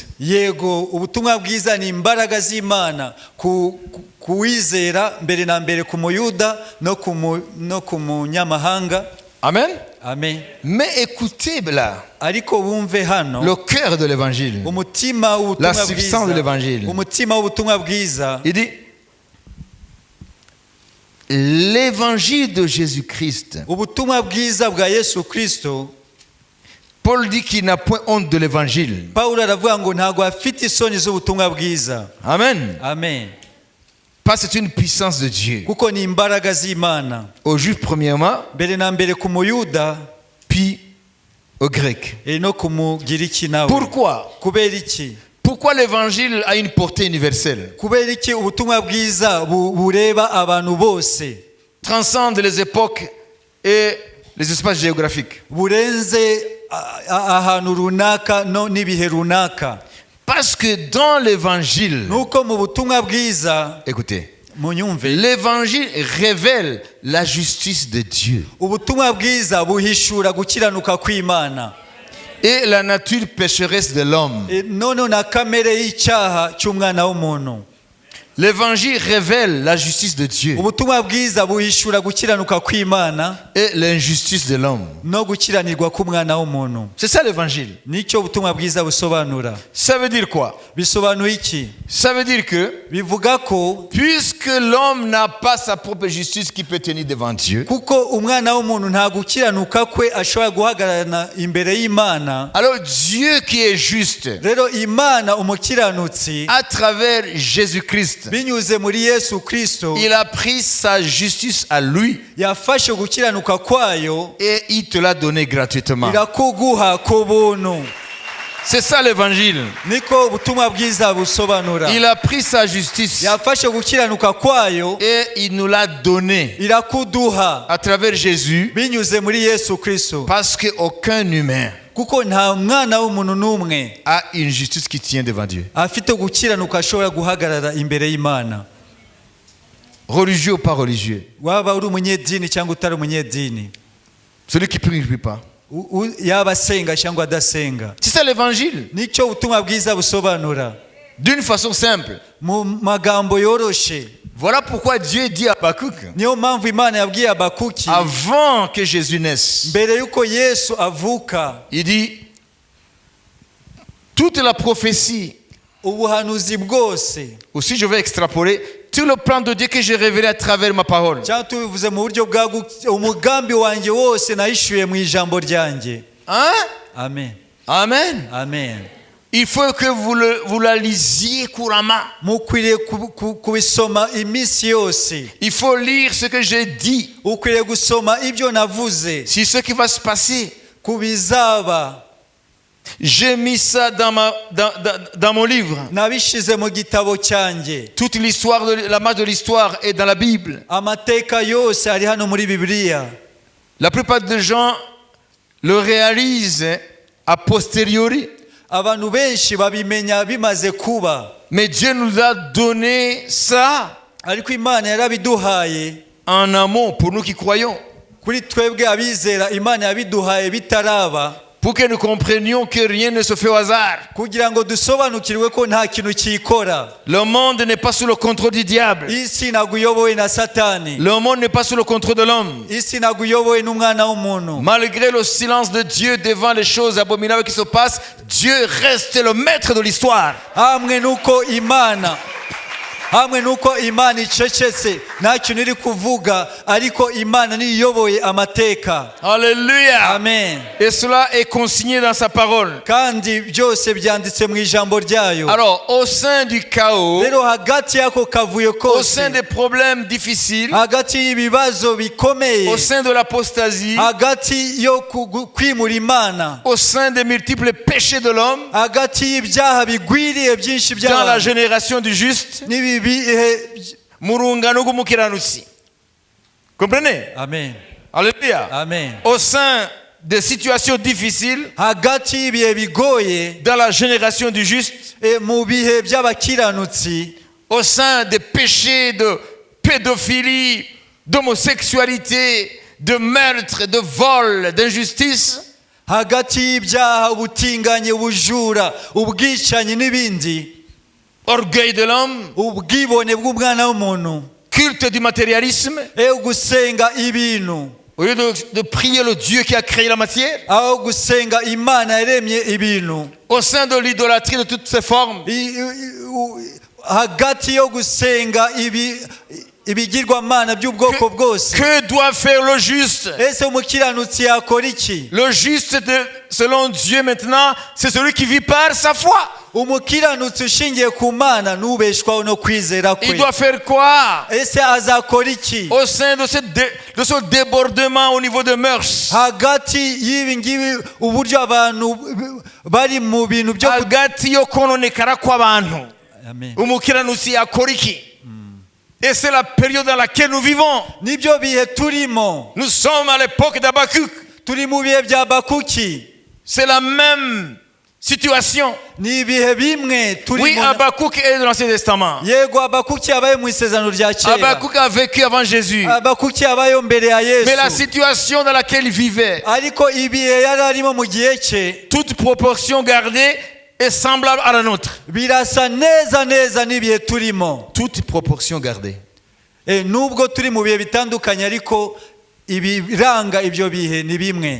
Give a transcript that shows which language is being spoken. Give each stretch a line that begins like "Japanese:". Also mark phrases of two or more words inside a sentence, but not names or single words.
Kinyarwanda: Yego, ubutumwa bwiza ni imbaraga z'Imana kuwizera mbere na mbere ku muyuda no ku munyamahanga. Amen. Amen.
French: Mais écoutez là,
Kinyarwanda: ariko bumve hano
French: le cœur de l'évangile,
Kinyarwanda: umutima
French: la
Kinyarwanda: w'ubutumwa
French: substance de
Kinyarwanda: bwiza,
French: l'évangile.
Kinyarwanda: umutima w'ubutumwa bwiza.
French: Il dit, l'évangile de Jésus-Christ.
Kinyarwanda: Ubutumwa bwiza bwa Yesu Kristo.
French: Paul dit qu'il n'a point honte de l'évangile.
Kinyarwanda: Paulo aravuga ngo ntago afite isoni z'ubutumwa bwiza. Amen. Amen.
French: Parce que c'est une puissance de Dieu.
Kinyarwanda: Kuko ni imbaraga z'Imana.
French: Aux Juifs premièrement,
Kinyarwanda: mbere na mbere ku muyuda,
French: puis aux Grecs.
Kinyarwanda: no ku mugiriki nawe.
French: Pourquoi?
Kinyarwanda: Kubera iki?
French: Pourquoi l'évangile a une portée universelle?
Kinyarwanda: Kubera iki ubutumwa bwiza bureba abantu bose?
French: Transcende les époques et les espaces géographiques.
Kinyarwanda: Burenze ahantu runaka no n'ibihe runaka.
French: Parce que dans l'évangile,
Kinyarwanda: nuko mu butumwa bwiza,
French: écoutez,
Kinyarwanda: munyumve,
French: l'évangile révèle la justice de Dieu.
Kinyarwanda: ubutumwa bwiza buhishura gukiranuka kw'Imana.
French: et la nature pécheresse de l'homme.
Kinyarwanda: none na kamere y'icyaha cy'umwana w'umuntu.
French: L'évangile révèle la justice de Dieu
Kinyarwanda: ubutumwa bwiza buhishura gukiranuka kw'Imana
French: et l'injustice de l'homme.
Kinyarwanda: no gukiranirwa k'umwana w'umuntu.
French: C'est ça l'évangile.
Kinyarwanda: Nicyo ubutumwa bwiza busobanura.
French: Ça veut dire quoi?
Kinyarwanda: Bisobanuye iki?
French: Ça veut dire que
Kinyarwanda: Bivuga ko
French: puisque l'homme n'a pas sa propre justice qui peut tenir devant Dieu,
Kinyarwanda: kuko umwana w'umuntu nta gukiranuka kwe ashobora guhagarara imbere y'Imana,
French: alors Dieu qui est juste,
Kinyarwanda: rero Imana umukiranutsi
French: à travers Jésus-Christ,
Kinyarwanda: binyuze muri Yesu Kristo
French: il a pris sa justice à lui
Kinyarwanda: yafashe gukiranuka kwayo
French: et il te l'a donné gratuitement.
Kinyarwanda: irakuguha ku buntu.
French: C'est ça l'évangile.
Kinyarwanda: Niko ubutumwa bwiza busobanura.
French: Il a pris sa justice
Kinyarwanda: Yafashe gukiranuka kwayo
French: et il nous l'a donné
Kinyarwanda: irakuduha
French: à travers Jésus,
Kinyarwanda: binyuze muri Yesu Kristo,
French: parce qu'aucun humain
Kinyarwanda: kuko nta mwana w'umuntu n'umwe
French: a une justice qui tient devant Dieu.
Kinyarwanda: afite gukiranuka ashobora guhagarara imbere y'Imana,
French: Religieux ou pas religieux.
Kinyarwanda: waba uri umunyedini cyangwa utari umunyedini,
French: Celui qui prie ne prie pas.
Kinyarwanda: yaba asenga cyangwa adasenga.
French: C'est ça l'évangile.
Kinyarwanda: Nicyo ubutumwa bwiza busobanura
French: D'une façon simple.
Kinyarwanda: mu magambo yoroshe.
French: Voilà pourquoi Dieu dit à Habakkuk,
Kinyarwanda: Niyo mpamvu Imana yabwiye Habakuki
French: avant que Jésus naisse,
Kinyarwanda: mbere yuko Yesu avuka,
French: il dit, toute la prophétie,
Kinyarwanda: ubuhanuzi bwose,
French: aussi je vais extrapoler, tout le plan de Dieu que j'ai révélé à travers ma parole.
Kinyarwanda: cyangwa tubivuze mu buryo bwa umugambi wanjye wose nahishuye mu ijambo ryanjye.
French: Hein? Amen. Amen. Amen. Il faut que vous la lisiez couramment.
Kinyarwanda: Mukwiriye kubisoma iminsi yose.
French: Il faut lire ce que j'ai dit.
Kinyarwanda: Ukwiriye gusoma ibyo navuze.
French: C'est ce qui va se passer.
Kinyarwanda: Kubizaba.
French: J'ai mis ça dans mon livre.
Kinyarwanda: Nabishize mu gitabo cyanjye.
French: Toute l'histoire, la marche de l'histoire est dans la Bible.
Kinyarwanda: Amateka yose ari hano muri Bibiliya.
French: La plupart des gens le réalisent a posteriori.
Kinyarwanda: Abantu benshi babimenya bimaze kuba.
French: Mais Dieu nous a donné ça
Kinyarwanda: Ariko Imana yarabiduhaye
French: en amont pour nous qui croyons.
Kinyarwanda: Kuri twebwe abizera Imana yabiduhaye bitaraba.
French: Pour que nous comprenions que rien ne se fait au hasard.
Kinyarwanda: Kugira ngo dusobanukirwe ko nta kintu cyikora.
French: Le monde n'est pas sous le contrôle du diable.
Kinyarwanda: Isi naguyobowe na Satani.
French: Le monde n'est pas sous le contrôle de l'homme.
Kinyarwanda: Isi naguyobowe n'umwana w'umuntu.
French: Malgré le silence de Dieu devant les choses abominables qui se passent, Dieu reste le maître de l'histoire.
Kinyarwanda: Hamwe nuko Imana icecetse nta kintu iri kuvuga, ariko Imana niyoboye amateka. Alléluia. Amen.
French: Et cela est consigné dans sa parole.
Kinyarwanda: Kandi byose byanditse mu ijambo ryayo.
French: Alors, au sein du chaos,
Kinyarwanda: Rero hagati yako kavuyo
French: au sein
Kinyarwanda: kose,
French: des problèmes difficiles,
Kinyarwanda: hagati y'ibibazo bikomeye,
French: au sein de l'apostasie,
Kinyarwanda: hagati yo kwimura Imana,
French: au sein des multiples péchés de l'homme,
Kinyarwanda: hagati y'ibyaha bigwiriye byinshi
French: dans la
Kinyarwanda: by'abantu
French: génération du juste,
Kinyarwanda: murungano gumukiranutsi.
French: Comprenez? Amen. Alléluia. Amen. Au sein des situations difficiles,
Kinyarwanda: Hagati y'ibihe bigoye,
French: dans la génération du juste,
Kinyarwanda: mu bihe by'abakiranutsi,
French: au sein des péchés de pédophilie, d'homosexualité, de meurtre, de vol, d'injustice,
Kinyarwanda: hagati y'ibyaha, ubutinganyi, ubujura, ubwicanyi n'ibindi,
French: orgueil de l'homme,
Kinyarwanda: ubwibone bw'umwana w'umuntu,
French: culte du matérialisme,
Kinyarwanda: gusenga ibintu
French: au lieu de prier le Dieu qui a créé la matière,
Kinyarwanda: aho gusenga Imana yaremye ibintu,
French: au sein de l'idolâtrie de toutes ses formes,
Kinyarwanda: hagati yo gusenga ibigirwamana by'ubwoko bwose.
French: que doit faire le juste?
Kinyarwanda: Ese umukiranutsi yakora iki?
French: Le juste, selon Dieu maintenant, c'est celui qui vit par sa foi.
Kinyarwanda: Umukiranutsi ushingiye ku Mana n'ubeshwaho no kwizera
French: Il
Kinyarwanda: kwe.
French: doit faire quoi?
Kinyarwanda: Ese azakora iki?
French: Au sein de ce débordement au niveau de mœurs,
Kinyarwanda: Hagati y'ibi ngibi uburyo abantu bari mu bintu byo hagati yo kononekara kw'abantu, Amen. umukiranutsi yakora iki?
French: Et c'est la période dans laquelle nous vivons.
Kinyarwanda: Nibyo bihe turimo.
French: Nous sommes à l'époque d'Habakkuk.
Kinyarwanda: Turi mu bihe bya Habakuki.
French: C'est la même situation.
Kinyarwanda: ni ibihe bimwe turi
French: Oui, Habakkuk est de l'Ancien Testament.
Kinyarwanda: yego Habakuki yabaye mu isezerano rya kera
French: Habakkuk a vécu avant Jésus.
Kinyarwanda: Habakuki yabayeho mbere ya
French: Mais la
Kinyarwanda: Yesu
French: situation dans laquelle il vivait,
Kinyarwanda: ariko ibihe yari arimo mu gihe cye
French: toute proportion gardée, est semblable à la nôtre.
Kinyarwanda: birasa neza neza n'ibihe turimo.
French: Toute proportion gardée.
Kinyarwanda: Nubwo turi mu bihe bitandukanye ariko ibiranga ibyo bihe ni bimwe.